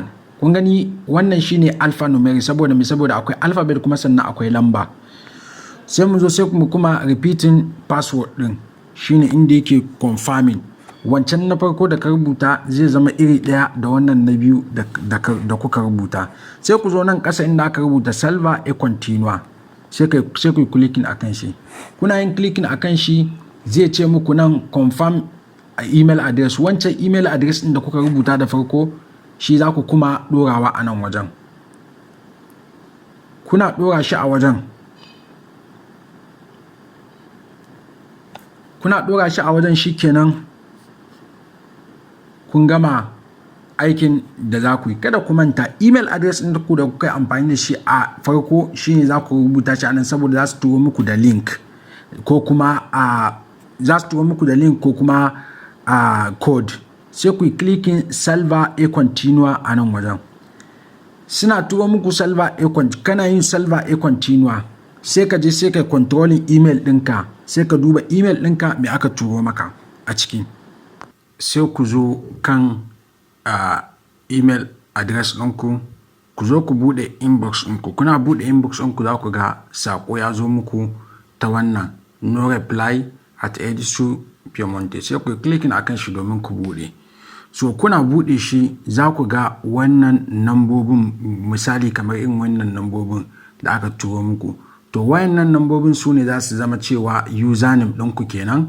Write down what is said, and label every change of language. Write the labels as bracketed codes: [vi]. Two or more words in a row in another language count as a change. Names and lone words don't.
[ha] Kun gani wannan shine alphanumeric saboda akwai alphabet kuma sannan akwai lamba. Sai mu zo sai kuma [en] repeating password [ha] ɗin, shine inda yake confirming. Wancan na farko da ka rubuta zai zama iri ɗaya da wannan na biyu da kuka rubuta. Sai ku zo nan ƙasa inda aka rubuta [it] salva e continua, [ha] sai ku yi clicking akan shi. Kuna yin clicking akan shi zai ce muku nan [en] confirm email address. [ha] Wancan [en] email address [ha] ɗin da kuka rubuta da farko shi za ku kuma ɗorawa a nan wajen. Kuna ɗora shi a wajen. Kuna ɗora shi a wajen shi kenan kun gama aikin da za ku yi. Kada ku manta [en] email address [ha] ɗin da kuka yi amfani da shi a farko shine za ku rubuta shi a nan, saboda za su turo muku da link ko kuma code. Sai ku yi clicking [it] salva e continua [ha] a nan wajen. Suna turo muku [it] salva e continua, [ha] kana yin [it] salva e continua [ha] sai ka je sai ka [en] controlling email [ha] ɗinka, sai ka duba email ɗinka me aka turo maka a ciki. Sai ku zo kan [en] email address [ha] ɗinku, ku zo ku buɗe inbox ɗinku. Kuna buɗe inbox ɗinku za ku ga saƙo ya zo muku ta wannan [en] no reply at [ha] Edisu Piemonte. Sai ku yi clicking akan shi domin ku buɗe. So kuna buɗe shi za ku ga wannan nambobin, misali kamar irin wannan nambobin da aka turo muku. To wayannan nambobin su ne za su zama cewa username ɗinku kenan.